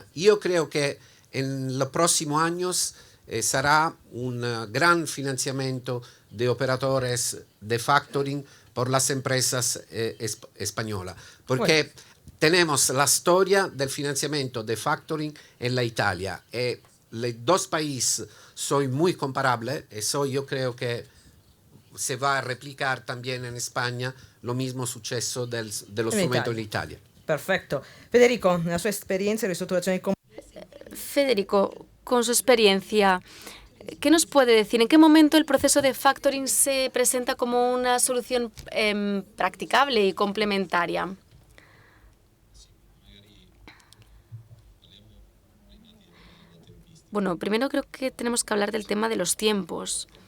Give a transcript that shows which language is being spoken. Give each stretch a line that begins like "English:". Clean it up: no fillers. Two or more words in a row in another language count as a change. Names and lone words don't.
Spanish: Yo creo que en los próximos años será un gran financiamiento de operadores de factoring por las empresas españolas. Porque tenemos la historia del financiamiento de factoring en la Italia. Los dos países son muy comparables. Eso yo creo que se va a replicar también en España lo mismo
Italian: successo dello strumento in Italia.
Spanish: Perfecto.
Italian: Federico, la sua esperienza in ristrutturazione.
Spanish: Federico, con su experiencia, ¿qué nos puede decir? ¿En qué momento el proceso de factoring se presenta como una solución practicable y complementaria? Bueno, primero creo que tenemos que hablar del tema de los tiempos.